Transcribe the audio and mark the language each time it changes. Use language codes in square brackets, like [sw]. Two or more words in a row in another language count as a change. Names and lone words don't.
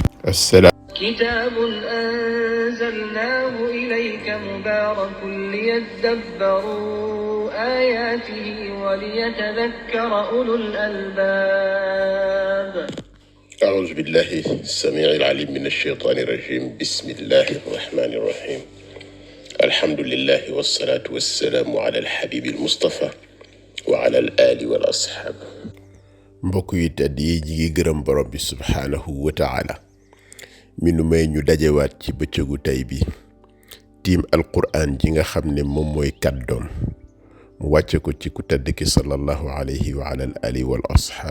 [ar] كتاب أنزلناه إليك مبارك ليدبروا آياته وليتذكر أولو الألباب. أعوذ بالله السميع العليم من الشيطان الرجيم. بسم الله الرحمن الرحيم. الحمد لله والصلاة والسلام على الحبيب المصطفى وعلى الآل والأصحاب. [wo] mbokk yi tedd yi ñi ngi gërëm borom bi [ar] سبحانه وتعالى [wo] mi nu may ñu dajewaat ci bëccëgu tey bi tiim alquran ji nga xam ne moom mooy kàddoom mu wàcce ko ci ku tedd ki [ar] صلى الله عليه وعلى الآل والأصحاب.